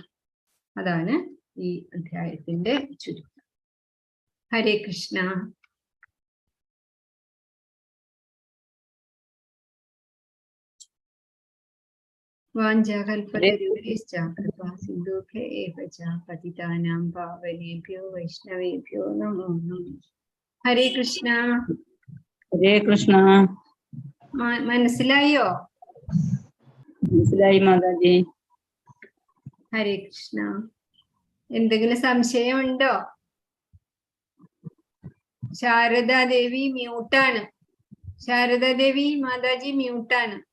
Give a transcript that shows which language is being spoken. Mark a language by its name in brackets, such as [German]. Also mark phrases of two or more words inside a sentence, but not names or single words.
[Malayalam] അതാണ് ഈ അധ്യായത്തിന്റെ ചുരുക്കം. [Sanskrit] ഹരേ കൃഷ്ണ. വാഞ്ചാകൽപതരുശ്ച കൃപാ സിന്ധുഭ്യ ഏവ ച പതിതാനാം പാവനേഭ്യോ വൈഷ്ണവേഭ്യോ നമോ നമഃ. ഹരേ കൃഷ്ണ. ഹരേ കൃഷ്ണ. [Malayalam] മനസ്സിലായോ? മനസ്സിലായി മാതാജി. [Sanskrit] ഹരേ കൃഷ്ണ. [Malayalam] എന്തെങ്കിലും സംശയമുണ്ടോ? ശാരദാദേവി മ്യൂട്ടാണ്. ശാരദാദേവി മാതാജി മ്യൂട്ടാണ്.